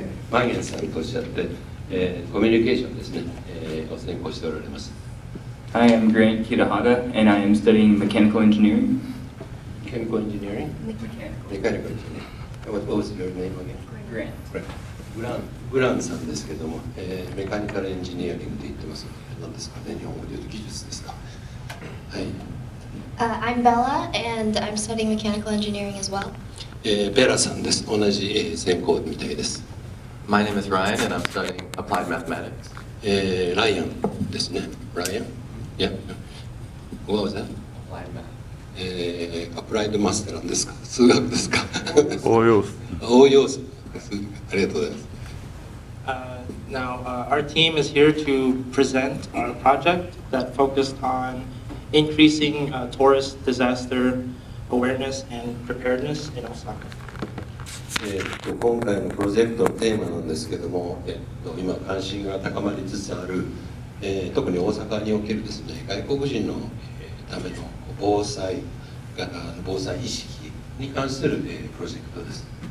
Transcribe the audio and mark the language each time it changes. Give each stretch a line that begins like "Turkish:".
Japanese: マゲンさんとおっしゃって、コミュニケーションですね、を専攻しておられます。
English: I am Grant Kirahara, and I am studying mechanical engineering. Chemical engineering? Mechanical engineering. What was your name again? Grant.
Japanese: グランさんですけども、メカニカルエンジニアリングと言ってますので、何ですかね、日本語で言うと技術ですか。はい。
English: I'm Bella, and I'm studying mechanical engineering as well.
Japanese: ベラさんです。同じ専攻みたいです。
English: My name is Ryan, and I'm studying applied mathematics.
Japanese: ライアンですね。
English: Yeah. What was that? Applied math.
Japanese: アプライドマスターなんですか？数学ですか？応用数。応用数。ありがとうございます。
English: Now, our team is here to present our project that focused on increasing tourist disaster awareness and preparedness in Osaka.
Japanese: 今回のプロジェクトのテーマなんですけども、今関心が高まりつつある、特に大阪におけるですね、外国人のための防災意識に関するプロジェクトです。